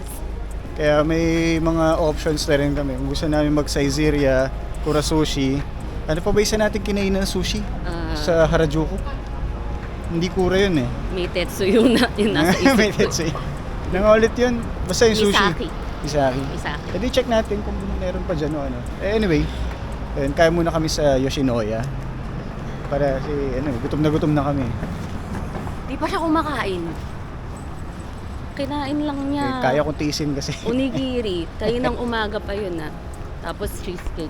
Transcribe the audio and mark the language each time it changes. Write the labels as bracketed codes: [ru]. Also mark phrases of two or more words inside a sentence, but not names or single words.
[tl] Kaya may mga options na rin kami. Kung gusto namin mag-Saizeriya, Kura Sushi. Ano pa ba isa natin kinain ng sushi? Sa Harajuku? Hindi Kura yun eh. May tetsu yung nasa isip May ko. tetsu. Nangulit yun. Basta yung sushi. Misaki. Misaki. Misaki. Pwede check natin kung meron pa dyan o ano. Anyway, ayun, kaya muna kami sa Yoshinoya. Para gutom na kami. Di pa siya kumakain. Kinain lang niya. Eh, kaya kong tiisin kasi. Onigiri. Kayo ng umaga pa yun ah. Tapos cheesecake.